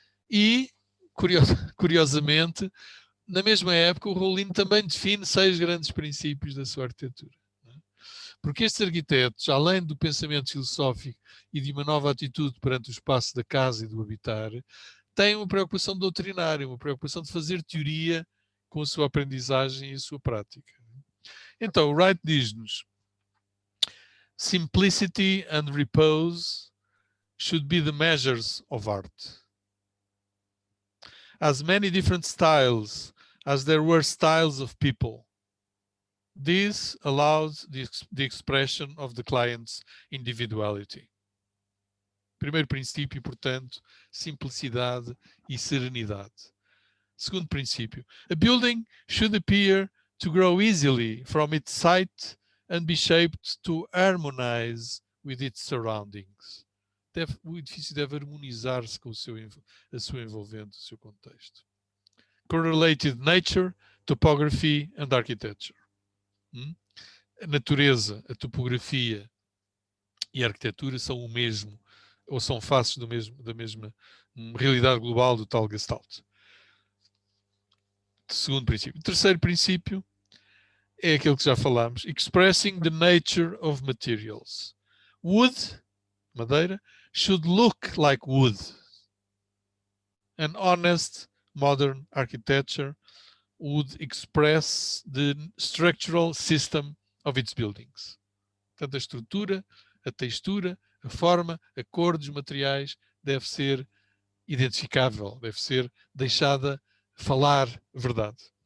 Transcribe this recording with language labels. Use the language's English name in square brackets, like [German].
[Portuguese] E, curiosamente, na mesma época, o Raulino também define 6 grandes princípios da sua arquitetura. Porque estes arquitetos, além do pensamento filosófico e de uma nova atitude perante o espaço da casa e do habitar, têm uma preocupação doutrinária, uma preocupação de fazer teoria com a sua aprendizagem e a sua prática. Então, Wright diz-nos: [English] simplicity and repose should be the measures of art. As many different styles as there were styles of people. This allows the expression of the client's individuality. [Portuguese] Primeiro princípio, portanto, simplicidade e serenidade. Segundo princípio, [English] a building should appear to grow easily from its site and be shaped to harmonize with its surroundings. [Portuguese] O edifício deve harmonizar-se com a sua envolvente, o seu contexto. [English] Correlated nature, topography and architecture. [Portuguese] A natureza, a topografia e a arquitetura são o mesmo, ou são faces da mesma realidade global do tal Gestalt. Segundo princípio. Terceiro princípio é aquele que já falámos: [English] expressing the nature of materials. Wood madeira, should look like wood. An honest modern architecture would express the structural system of its buildings. [Portuguese] Portanto, a estrutura, a textura, a forma, a cor dos materiais deve ser identificável, deve ser deixada falar verdade.